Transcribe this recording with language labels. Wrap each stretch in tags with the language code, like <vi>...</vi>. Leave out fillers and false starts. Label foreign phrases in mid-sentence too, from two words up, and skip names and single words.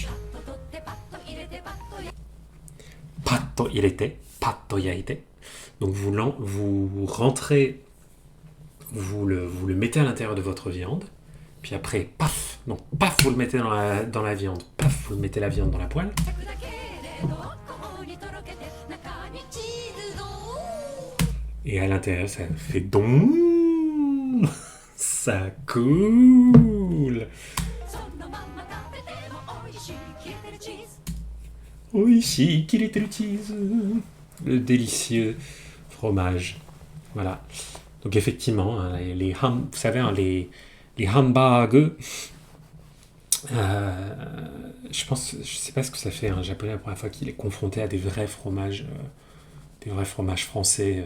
<ja>パッと取ってパッと入れてパッと焼パッと入れて、パッと焼いて.</ja> <fr>Donc vous rentrez, vous le mettez à l'intérieur de votre viande, puis après, paf, non, paf, vous le mettez dans la viande, paf, vous mettez la viande dans la poêle,</fr> <ja>くだけで濃厚にとろけて中にチーズドー</ja> <fr>et à l'intérieur, ça fait don, ça coule.</fr> <ja>そのまんま食べても美味しい切れてるチーズ Oishi, 切れてるチーズ.</ja> <fr>Le délicieux fromage. Voilà. Donc effectivement, hein, vous savez, hein, les hamburgers, je sais pas ce que ça fait un japonais la première fois qu'il est confronté à des vrais fromages français.</fr>